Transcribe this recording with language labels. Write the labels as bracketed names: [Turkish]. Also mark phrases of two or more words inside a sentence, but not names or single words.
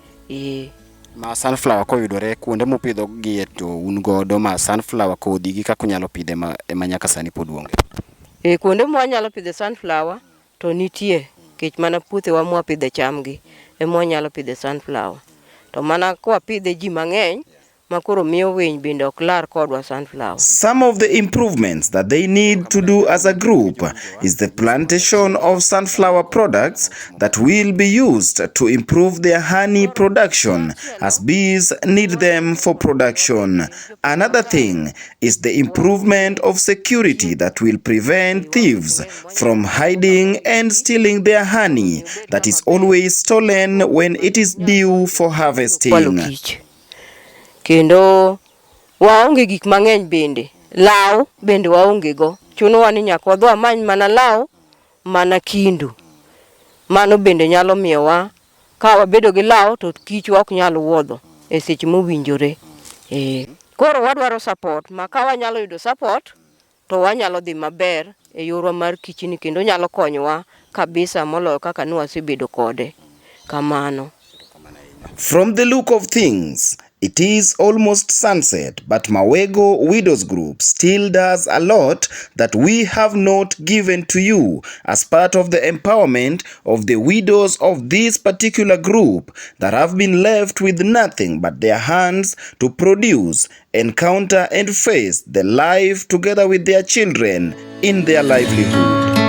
[Luo (Kenya and Tanzania)] Ma sunflower koyudore kuonde mopidho gi to un godo ma sunflower kodhi gi kaka nyalo pidhe ema nyaka sani pod onge. Kuonde ma wanyalo pidhe sunflower to nitie, kech mana puothe wa mwa pidhe chamgi ema wanyalo pidhe sunflower. To mana kwa pidhe ji mang'eny makoro miyo winy bende ok lar kodwa sunflower. [English] Some of the improvements that they need to do as a group is the plantation of sunflower products that will be used to improve their honey production, as bees need them for production. Another thing is the improvement of security that will prevent thieves from hiding and stealing their honey that is always stolen when it is due for harvesting. [Luo (Kenya and Tanzania)] Kendo waonge gik mang'eny bende. Law bende waonge go. Chuno wani nyaka wadho amany mana law, mana kindu. Mano bende nyalo miyowa ka wabedo gi law to kich ok nyalo wuodho e seche mowinjore. Koro wadwaro support, ma ka wanyalo yudo support to wanyalo dhi maber e yorwa mar kichni, kendo nyalo konyowa kabisa moloyo kaka ne wasebedo kode. Kamano. [English] From the look of things, it is almost sunset, but Mawego Widows Group still does a lot that we have not given to you as part of the empowerment of the widows of this particular group that have been left with nothing but their hands to produce, encounter and face the life together with their children in their livelihood.